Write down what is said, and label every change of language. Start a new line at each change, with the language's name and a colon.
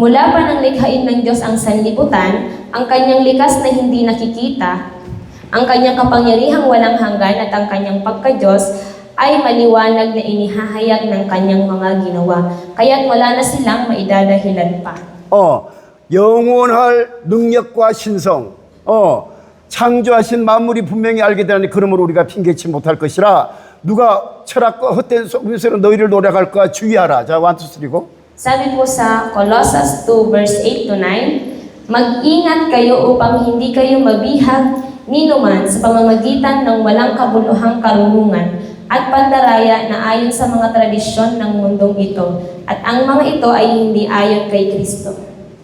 Filipino: Mula pa nang likhain ng Diyos ang sanlibutan, ang kanyang likas na hindi nakikita, ang kanyang kapangyarihang walang hanggan at ang kanyang pagka-Diyos ay maliwanag na inihahayag ng kanyang mga ginawa. Kaya't wala na silang maidadahilan pa.
Korean: 영원할 능력과 신성, 창조하신 만물이 분명히 알게 되나니 그러므로 우리가 핑계치 못할 것이라 누가 철학과 헛된 속임수로 너희를 노력할까 주의하라. 자, 1, 2, 3고
Filipino: Sabi po sa Colossians 2 verse 8 to 9, mag-ingat kayo upang hindi kayo mabihag ninuman sa pamamagitan ng walang kabuluhang karunungan at pandaraya na ayon sa mga tradisyon ng mundong ito, at ang mga ito ay hindi ayon kay Kristo.